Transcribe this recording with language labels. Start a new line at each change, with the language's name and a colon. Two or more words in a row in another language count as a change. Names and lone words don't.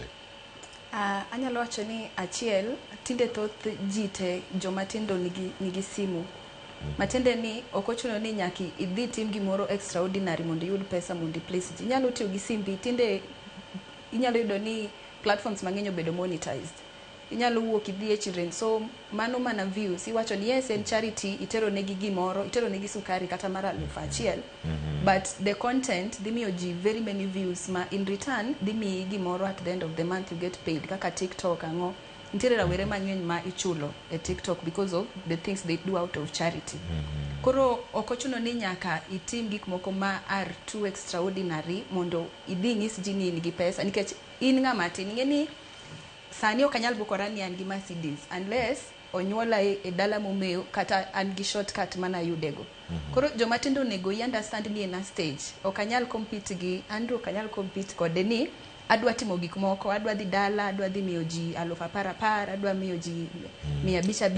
Luo (Kenya and Tanzania): Anyalo wacho ni achiel, tinde thoth ji te joma tindo nigi simu. Matiende ni ok ochuno ni nyaka idhi tim gimoro extraordinary mondo iyud pesa mondo i-place ji. Inyalo tiyo gi simbi, tinde inyalo yudo ni platforms mang'eny obedo monetized. Inyalo wuok idhi e children, so mano mana views. Iwacho ni yes, en charity, itero negi gimoro, itero negi sukari kata mara 1,000,
English: but the content
Luo (Kenya and Tanzania): dhi miyo ji
English: very many views ma in return
Luo (Kenya and Tanzania): dhi miyi gimoro
English: at the end of the month you get paid,
Luo (Kenya and Tanzania): kaka TikTok ang'o. Nitiere rawere mang'eny ma ichulo e TikTok
English: because of the things they do out of charity.
Luo (Kenya and Tanzania): Koro ok ochuno ni nyaka itim gik moko ma
English: are too extraordinary
Luo (Kenya and Tanzania): mondo idhi nyis ji ni in gi pesa, nikech in ng'ama tin. Ing'e ni sani ok anyal bukora ni an gi Mercedes unless onyuola e dala momew kata an gi shortcut mana yudego. Koro joma tindo onego i understand ni en
English: a stage.
Luo (Kenya and Tanzania): Ok anyal compete gi Andrew, ok anyal compete kode ni adwa timo gik moko, adwa dhi dala, adwa dhi miyo ji 10,000, adwa miyo ji 500.